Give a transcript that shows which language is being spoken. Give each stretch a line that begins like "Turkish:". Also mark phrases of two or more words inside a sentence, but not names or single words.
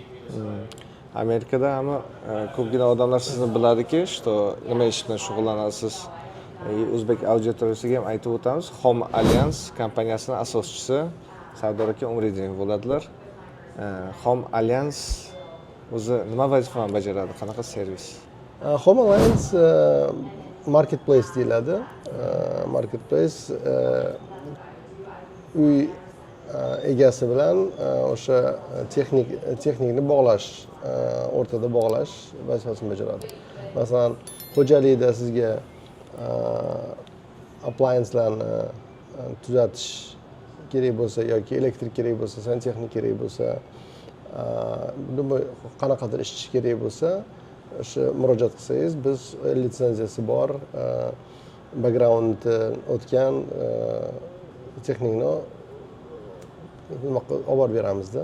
Uzbek: Amerikada ham ko'pgina odamlar sizni biladiki, что nima ish bilan shug'ullanasiz. O'zbek auditoriyasiga ham aytib o'tamiz. Home Alliance kompaniyasining asoschisi Sardor aka Umridinov bo'ladilar. Home Alliance o'zi nima vazifani bajaradi? Qanaqa servis? Home Alliance marketplace deyiladi. Marketplace uy egasi bilan o'sha texnikni bog'lash, o'rtada bog'lash vazifasini bajaradi. Masalan, xo'jalikda sizga appliancelarni tuzatish kerak bo'lsa yoki elektrik kerak bo'lsa, santexnik kerak bo'lsa, qanaqadir ishchi kerak bo'lsa, o'sha murojaat qilsangiz, biz litsenziyasi bor, backgroundni o'tgan texnikni olib borib beramizda.